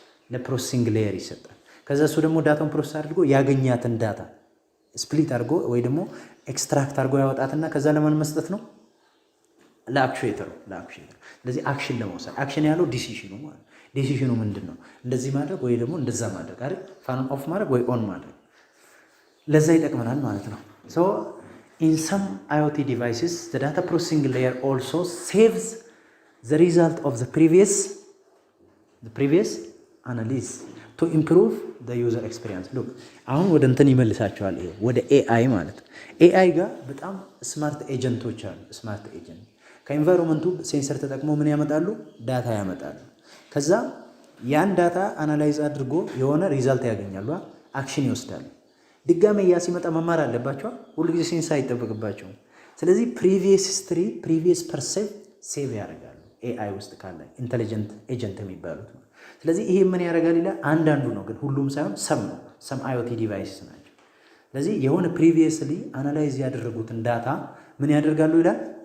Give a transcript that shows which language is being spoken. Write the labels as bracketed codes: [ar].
[am] ለፕሮሰሲንግ ሌየር ይሰጣል። ከዛ እሱ ደግሞ ዳታውን ፕሮሰስ አድርጎ ያገኛትን ዳታ ስፕሊት አድርጎ ወይ ደግሞ ኤክስትራክት አድርጎ ያወጣትና ከዛ ለማን መስጠት ነው? ለአክቹዌተሩ። ስለዚህ አክሽን ለመውሰድ አክሽን ያለው ዲሲሽኑ ማለት። ዲሲሽኑ ምንድን ነው? እንደዚህ ማድረግ ወይ ደግሞ እንደዛ ማድረግ አይደል? ፋን ኦፍ ማድረግ ወይ ኦን ማድረግ፣ ለዛ ይጠቅመናል ማለት ነው። [en] ሶ ኢን ሰም IoT devices the data processing layer also saves the result of the previous analysis to improve the user experience. [am] look አሁን ወደ እንትን ይመልሳቸዋል። ይሄ ወደ AI ማለት AI ጋር በጣም ስማርት ኤጀንቶች አሉ። ስማርት ኤጀንት ከኢንቫይሮንመንቱ ሴንሰር ተጠቅሞ ምን ያመጣሉ? ዳታ ያመጣሉ። ከዛ ያን ዳታ አናላይዝ አድርጎ የሆነ ሪዛልት ያገኛሉ፣ አክሽን ይወስዳሉ። ድጋሜ ያ ሲመጣ መማር አለባቸው። ሁሉ ጊዜ ሴንስ አይጠበቅባቸውም። ስለዚህ ፕሪቪየስ ሂስትሪ ፕሪቪየስ ፐርሴፕ ሴቭ ያደርጋሉ AI ውስጥ ካለ ኢንተሊጀንት ኤጀንት የሚባሉት። ስለዚህ ይሄ ምን ያደርጋል ይላል። አንዳንዱ ነው ግን ሁሉም ሳይሆን ሰም IoT ዲቫይስስ ናቸው። ስለዚህ የሆነ ፕሪቪየስሊ አናላይዝ ያደረጉትን ዳታ ምን ያደርጋሉ ይላል?